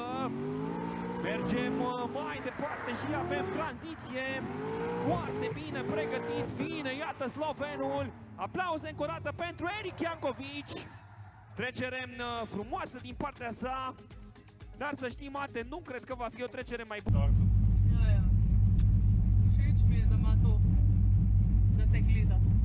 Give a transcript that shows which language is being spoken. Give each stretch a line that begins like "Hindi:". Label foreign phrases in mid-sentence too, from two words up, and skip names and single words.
Romanian: Mergem mai departe și avem tranziție foarte bine pregătit. Vine, iată, slovenul. Aplauze încă o dată pentru Eric Jankovic. Trecere frumoasă din partea sa. Dar să știi, Mate, nu cred că va fi o trecere mai bună.
Slovenian: Ja. Všeč mi je, da ima to, da te gleda.